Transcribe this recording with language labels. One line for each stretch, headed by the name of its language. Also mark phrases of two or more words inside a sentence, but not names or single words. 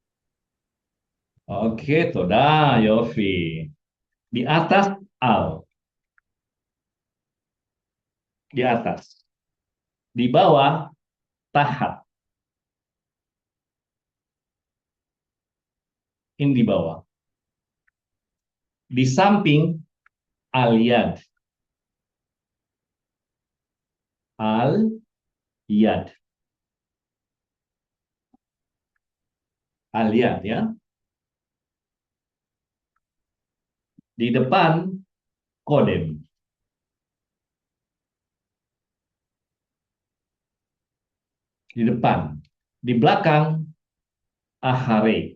Indonesian: Oke,
Hebrew: toda, Yofi.
Indonesian: Di atas al, di atas. Di bawah tahat. Ini di bawah. Di samping al-yad.
Hebrew: Al-yad. Al-yad ya.
Indonesian: Di depan kodem. Di depan. Di belakang ahare.